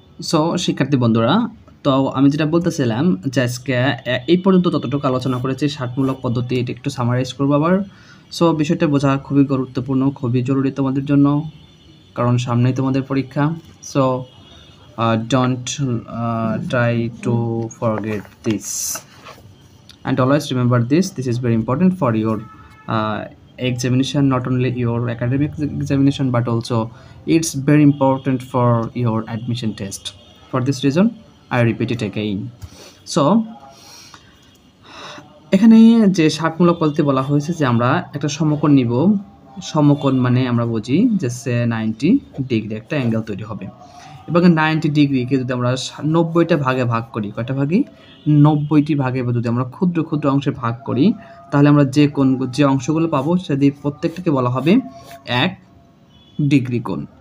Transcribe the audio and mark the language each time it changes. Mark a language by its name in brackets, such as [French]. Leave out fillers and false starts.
[Bangla] So শিক্ষার্থী বন্ধুরা, তো আমি যেটা বলতেছিলাম যে আজকে এই পর্যন্ত ততটুকু আলোচনা করেছি 60মূলক পদ্ধতি, এটা একটু সামারাইজ করবো আবার। সো বিষয়টা বোঝা খুবই গুরুত্বপূর্ণ, খুবই জরুরি তোমাদের জন্য, কারণ সামনেই তোমাদের পরীক্ষা। [English] So don't try to forget this and always remember this is very important for your examination, not only your academic examination but also it's very important for your admission test. For this reason I repeat it again. [Bangla] So এখানে যে 60মূলক পদ্ধতি বলা হয়েছে যে আমরা একটা সমকোণ নিব, সমকোণ মানে আমরা বুঝি যে 90 ডিগ্রি একটা অ্যাঙ্গেল তৈরি হবে, এবং 90 ডিগ্রিকে যদি আমরা 90টা ভাগে ভাগ করি, কয়টা ভাগে, 90টি ভাগে যদি আমরা ক্ষুদ্র ক্ষুদ্র অংশে ভাগ করি, তাহলে আমরা যে অংশগুলো পাবো সেটি প্রত্যেকটাকে বলা হবে 1 ডিগ্রি কোণ।